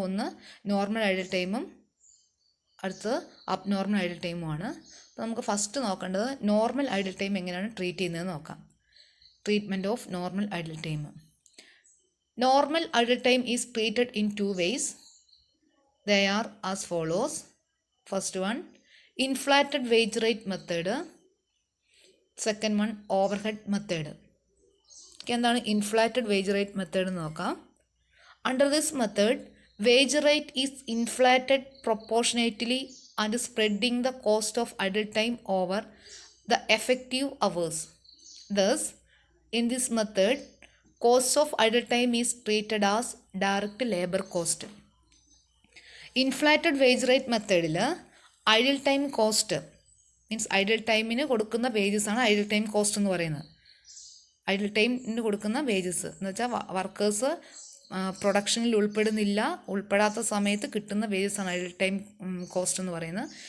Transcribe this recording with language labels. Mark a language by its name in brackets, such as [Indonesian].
[Malayalam] ഒന്ന് normal idle ടൈമും അടുത്തത് അബ്നോർമൽ ഐഡിൽ ടൈമുമാണ്. അപ്പോൾ നമുക്ക് ഫസ്റ്റ് നോക്കേണ്ടത് നോർമൽ ഐഡിൽ ടൈം എങ്ങനെയാണ് ട്രീറ്റ് ചെയ്യുന്നത് നോക്കാം. [English] Treatment of normal idle time. Normal idle time is treated in 2 ways. They are as follows. First one, inflated wage rate method. Second one overhead method. [Malayalam] എന്താണ് inflated wage rate method എന്ന് നോക്കാം. [English] Under this method wage rate is inflated proportionately and spreading the cost of idle time over the effective hours. Thus, in this method, cost of idle time is treated as direct labor cost. [Malayalam] Inflated wage rate മെത്തേഡിൽ idle time cost means idle ടൈമിന് കൊടുക്കുന്ന wages ആണ് idle time cost എന്ന് പറയുന്നത്. Idle ടൈമിന് കൊടുക്കുന്ന wages എന്ന് വെച്ചാൽ വർക്കേഴ്സ് പ്രൊഡക്ഷനിൽ ഉൾപ്പെടാത്ത സമയത്ത് കിട്ടുന്ന വേജസ് ആണ് ഐഡിൽ ടൈം കോസ്റ്റ് എന്ന് പറയുന്നത്.